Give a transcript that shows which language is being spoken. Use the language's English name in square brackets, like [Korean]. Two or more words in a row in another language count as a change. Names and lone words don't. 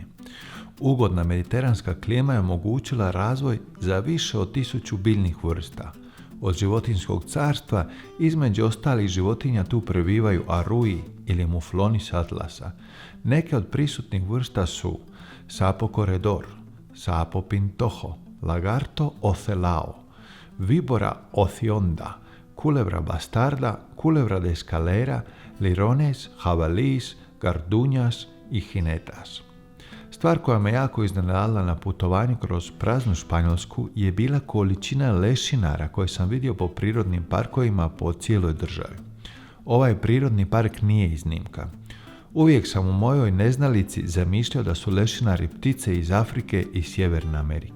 [Croatian] Ugodna mediteranska klima je omogućila razvoj za više od 1000 biljnih vrsta. Od životinjskog carstva između ostalih životinja tu prebivaju arui ili mufloni s Atlasa. Neke od prisutnih vrsta su [Spanish] sapo corredor, sapo pintojo, lagarto ocelao, vibora ocionda, kulebra bastarda, kulebra de escalera, lirones, jabalís, garduñas [Croatian] i jinetas. Stvar koja me jako iznenadila na putovanju kroz praznu Španjolsku je bila količina lešinara koje sam vidio po prirodnim parkovima po cijeloj državi. Ovaj prirodni park nije iznimka. Uvijek sam u mojoj neznalici zamišljao da su lešinari ptice iz Afrike i Sjeverne Amerike.